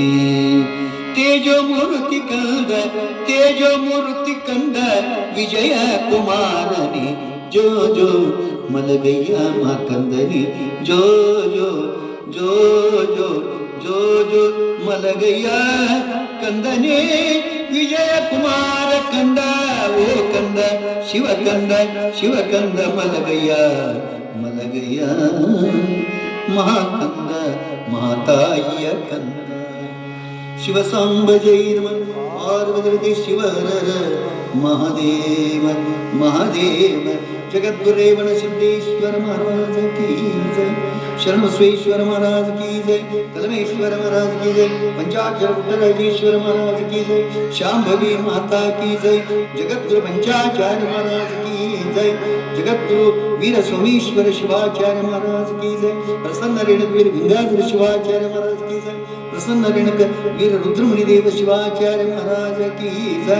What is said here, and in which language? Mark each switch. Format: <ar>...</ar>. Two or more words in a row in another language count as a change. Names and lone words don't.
<kn>ತೇಜೋ ಮೂರ್ತಿ ಕಂದ ವಿಜಯ ಕುಮಾರನಿ ಜೋ ಜೋ ಮಲಗಯ್ಯ ಮಾ ಕಂದನಿ ಜೋ ಜೋ ಜೋ ಜೋ ಜೋ ಜೋ ಮಲಗಯ್ಯ ಕಂದನಿ ವಿಜಯ ಕುಮಾರ ಕಂದ ಓ ಕಂದ ಶಿವಕಂದ ಮಲಗಯ್ಯ ಮಹಾಕಂದ ಮಹಾತಾಯಿಯ ಕಂದ.</kn> <hi>शिवसांब जय नमः पार्वती शिवर महादेव जगद्गुरेवण सिद्धेश्वर महाराज की जय. शरण बसवेश्वर महाराज की जय. कलमेश्वर महाराज की जय. पंचाक्षर पुट्टराजेश्वर महाराज की जय. शांभवी माता की जय. जगद्गुरु पंचाचार्य महाराज की जय. जगद्गुरु वीर सोमेश्वर शिवाचार्य महाराज की जय. प्रसन्न रेणुक वीर गंगाधर शिवाचार्य महाराज की जय. प्रसन्न रेणुक वीर रुद्रमुनिदेव शिवाचार्य महाराज की जय.</hi>